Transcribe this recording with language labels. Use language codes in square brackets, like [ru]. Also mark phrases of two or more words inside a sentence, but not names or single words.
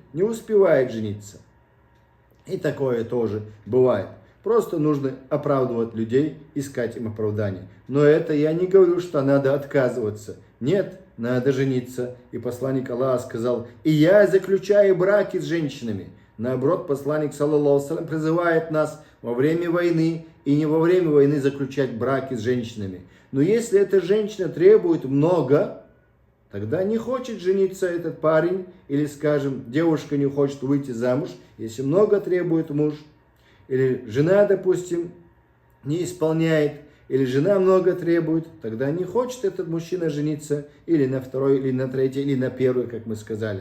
[ru] Не успевает жениться. И такое тоже бывает. Просто нужно оправдывать людей, искать им оправдание. Но это я не говорю, что надо отказываться. Нет, надо жениться. И посланник Аллаха сказал: и я заключаю браки с женщинами. Наоборот, посланник, [ar] صلى الله عليه وسلم, [ru] призывает нас во время войны и не во время войны заключать браки с женщинами. Но если эта женщина требует много, тогда не хочет жениться этот парень, или, скажем, девушка не хочет выйти замуж, если много требует муж, или жена, допустим, не исполняет, или жена много требует, тогда не хочет этот мужчина жениться или на второй, или на третьей, или на первой, как мы сказали.